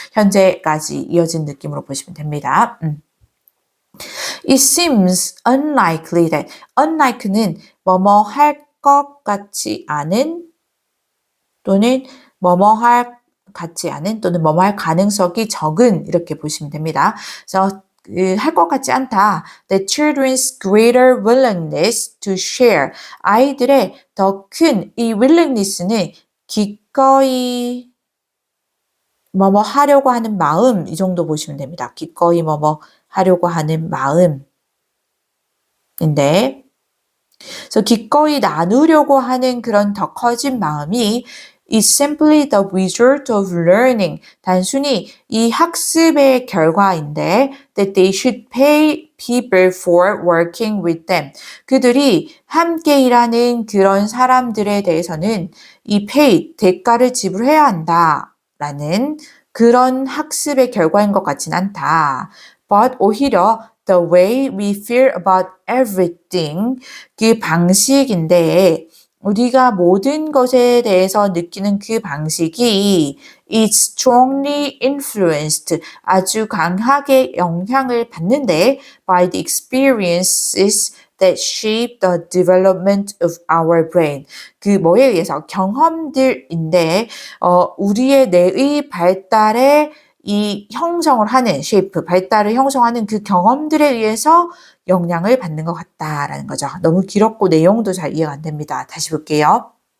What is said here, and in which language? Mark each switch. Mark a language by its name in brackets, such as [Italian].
[Korean] 현재까지 이어진 느낌으로 보시면 됩니다. [English] It seems unlikely that [Korean] unlike는 뭐뭐 할 것 같지 않은 또는 뭐뭐 할 같지 않은 또는 뭐뭐 할 가능성이 적은 이렇게 보시면 됩니다. 그래서 할 것 같지 않다. [English] The children's greater willingness to share. [Korean] 아이들의 더 큰 이 willingness는 기꺼이 뭐뭐 하려고 하는 마음 이 정도 보시면 됩니다. 기꺼이 뭐뭐 하려고 하는 마음인데 그래서 기꺼이 나누려고 하는 그런 더 커진 마음이 [English] is simply the result of learning. [Korean] 단순히 이 학습의 결과인데 [English] that they should pay people for working with them. [Korean] 그들이 함께 일하는 그런 사람들에 대해서는 이 pay, 대가를 지불해야 한다라는 그런 학습의 결과인 것 같진 않다. [English] But 오히려 the way we feel about everything [Korean] 그 방식인데 우리가 모든 것에 대해서 느끼는 그 방식이 [English] is strongly influenced [Korean] 아주 강하게 영향을 받는데 [English] by the experiences that shape the development of our brain. [Korean] 그 뭐에 의해서 경험들인데 우리의 뇌의 발달에 이 형성을 하는 쉐이프, 발달을 형성하는 그 경험들에 의해서 영향을 받는 것 같다라는 거죠. 너무 길었고 내용도 잘 이해가 안 됩니다. 다시 볼게요.